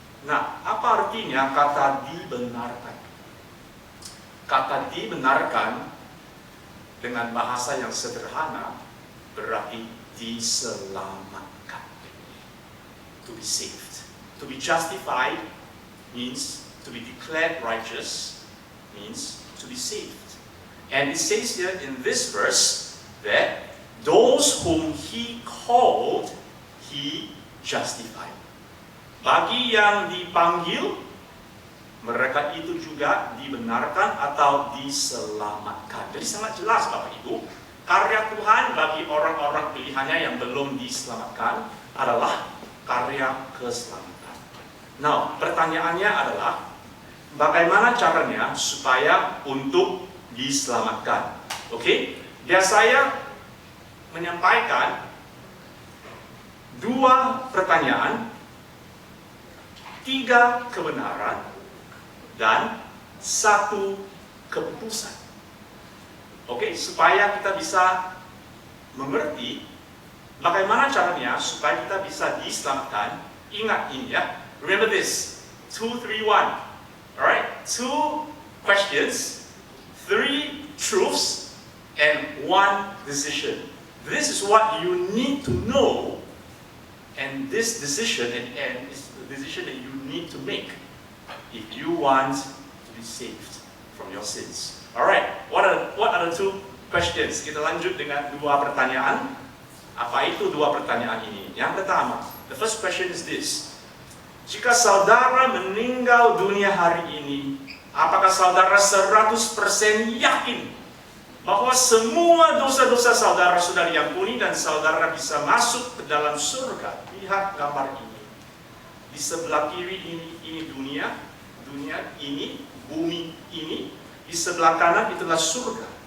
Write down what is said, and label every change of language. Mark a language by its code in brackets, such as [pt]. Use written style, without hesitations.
[id] Nah, apa artinya kata dibenarkan? Kata dibenarkan dengan bahasa yang sederhana berarti diselamatkan. [en] To be saved. To be justified means to be declared righteous, means to be saved. And it says here in this verse that those whom He called, He justified. [id] Bagi yang dipanggil, mereka itu juga dibenarkan atau diselamatkan. Jadi sangat jelas Bapak Ibu, karya Tuhan bagi orang-orang pilihannya yang belum diselamatkan adalah karya keselamatan. Nah, pertanyaannya adalah bagaimana caranya supaya untuk diselamatkan? Oke, biar saya menyampaikan dua pertanyaan, tiga kebenaran, dan satu keputusan. Oke, supaya kita bisa mengerti bagaimana caranya supaya kita bisa diselamatkan. Ingat ini ya. [en] Remember this. 2, 3, 1. Alright? 2 questions, 3 truths, and 1 decision. This is what you need to know, and this decision and is the decision that you need to make if you want to be saved from your sins. Alright, what are the 2 questions? [id] Kita lanjut dengan 2 pertanyaan. Apa itu 2 pertanyaan ini? Yang pertama, [en] the first question is this. [id] Jika saudara meninggal dunia hari ini, apakah saudara 100% yakin bahwa semua dosa-dosa saudara sudah diampuni dan saudara bisa masuk ke dalam surga? Lihat gambar ini. Di sebelah kiri ini dunia ini, bumi ini, di sebelah kanan itulah surga.